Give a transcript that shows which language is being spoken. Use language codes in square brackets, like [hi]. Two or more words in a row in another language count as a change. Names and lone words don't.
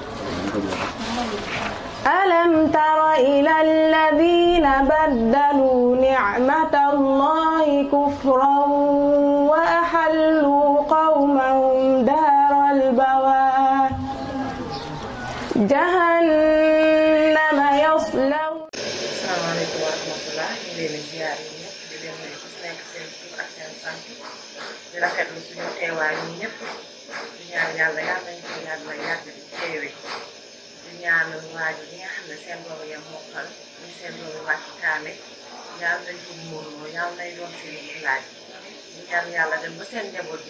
[ar] ألم تر إلى الذين بدلوا نعمة الله كفرا وأحلوا قومهم دار البوار جهنم يصلون. السلام عليكم ورحمة الله. [wo] ñu leen di ziar yi ñëpp di leen nuyu ku nekk seen tur ak seen sant di rafetlu suñu teewaay ñi ñëpp di ñaan yàlla yàlla nañu ko yàlla yàgg di teewe di ñaanal waajur yi nga xam ne seen doom ya mokkal ñu seen doom wàcc kaame yàlla nañ ko muurloo yàlla nay doon seen laaj di ñaan yàlla dem ba seen njaboot ji